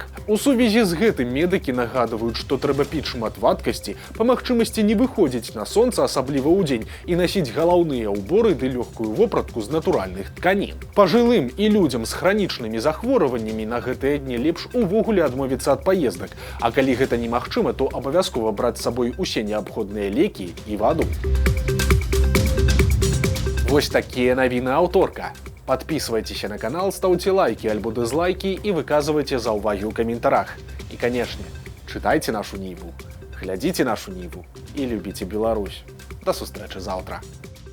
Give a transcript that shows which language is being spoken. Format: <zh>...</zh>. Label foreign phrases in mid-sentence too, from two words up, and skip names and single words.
<be>У сувязі з гэтым медыкі нагадваюць, што трэба піць шмат вадкасці, па магчымасці не выходзіць на сонца, асабліва ўдзень, і насіць галаўныя ўборы ды лёгкую вопратку з натуральных тканін. Пажылым і людзям з хранічнымі захворваннямі на гэтыя дні лепш увогуле адмовіцца ад паездак, а калі гэта немагчыма, то абавязкова браць з сабой усе неабходныя лекі і ваду. Вось такія навіны аўторка.</be> <ru>Подписывайтесь на канал, ставьте лайки альбо дизлайки и</ru> <be>выказывайте заўвагі ў каментарах.</be> <ru>И, конечно, читайте нашу Ниву, глядите нашу Ниву и любите Беларусь.</ru> <be>До сустрэчы заўтра.</be>